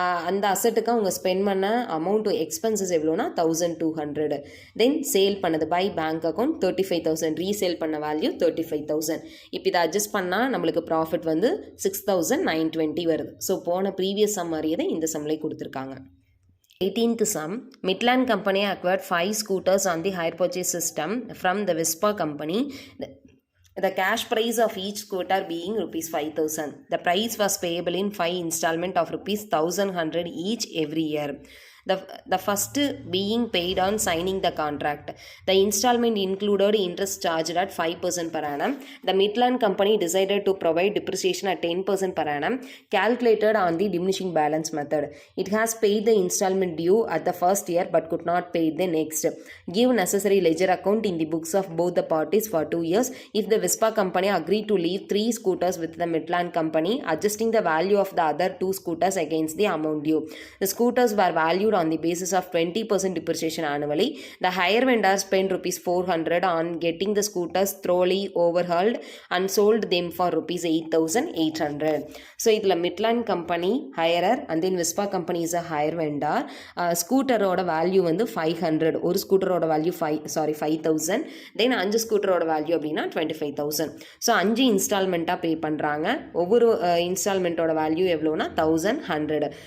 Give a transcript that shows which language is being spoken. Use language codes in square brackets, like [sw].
[ta] அந்த அசட்டுக்கு அவங்க ஸ்பெண்ட் பண்ண அமௌண்ட் எக்ஸ்பென்சஸ் எவ்வளோனா 1,200. தென் சேல் பண்ணது பை பேங்க் அக்கௌண்ட் 35,000, ரீசேல் பண்ண வேல்யூ 35,000. இப்போ இதை அட்ஜஸ்ட் பண்ணால் நம்மளுக்கு ப்ராஃபிட் வந்து 6,920 வருது. ஸோ போன ப்ரீவியஸ் சம் மாதிரியே தான் இந்த சம்மிலே கொடுத்துருக்காங்க. [en] 18th sum, Midland Company acquired 5 scooters on the hire purchase system from the Vespa company. The cash price of each scooter being rupees 5,000. The price was payable in 5 installment of rupees 1,100 each every year. The first being paid on signing the contract. The installment included interest charged at 5% per annum. The Midland Company decided to provide depreciation at 10% per annum, calculated on the diminishing balance method. It has paid the installment due at the first year but could not pay the next. Give necessary ledger account in the books of both the parties for 2 years. If the Vespa Company agreed to leave 3 scooters with the Midland Company, adjusting the value of the other 2 scooters against the amount due. The scooters were valued valued on the basis of 20% depreciation annually. The hire vendor spent rupees 400 on getting the scooters thoroughly overhauled and sold them for rupees 8,800. So [ta] இதில் [en] Midland company hirer and then Vespa company is a hire vendor. [ta] ஸ்கூட்டரோட value வந்து 500, ஒரு ஸ்கூட்டரோட value 5,000, தென் 5 ஸ்கூட்டரோட value அப்படின்னா 25,000. So 5 இன்ஸ்டால்மெண்ட்டாக பே பண்ணுறாங்க. ஒவ்வொரு இன்ஸ்டால்மெண்ட்டோட value எவ்வளோனா 1,100.